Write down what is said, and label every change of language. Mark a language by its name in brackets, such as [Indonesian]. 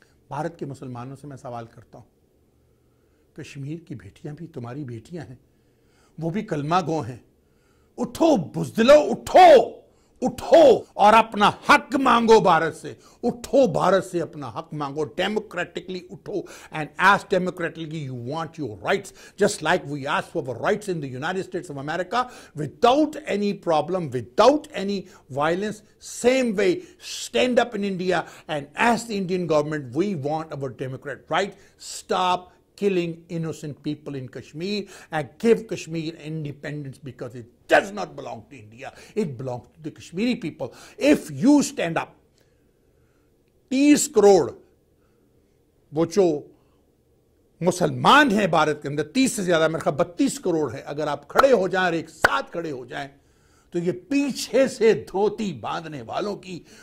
[Urdu] بھارت کے مسلمانوں سے میں سوال کرتا ہوں، کشمیر کی بیٹیاں بھی تمہاری بیٹیاں ہیں، وہ بھی کلمہ گو ہیں۔ اٹھو بزدلو، اٹھو اٹھو اور اپنا حق مانگو بھارت سے، اٹھو بھارت سے اپنا حق مانگو، ڈیموکریٹکلی اٹھو [English] and as democratically you want your rights, just like we ask for our rights in the United States of America without any problem, without any violence. Same way, stand up in India and ask the Indian government, we want our democratic right. Stop killing innocent people in Kashmir and give Kashmir independence, because it does not belong to India. It belongs to the Kashmiri people. If you stand up, [Urdu] 30 crore وہ جو مسلمان ہیں بھارت کے اندر، 30 سے زیادہ، میرے خیال 32 کروڑ ہے، اگر آپ کھڑے ہو جائیں اور ایک ساتھ کھڑے ہو جائیں تو یہ پیچھے سے دھوتی باندھنے والوں کی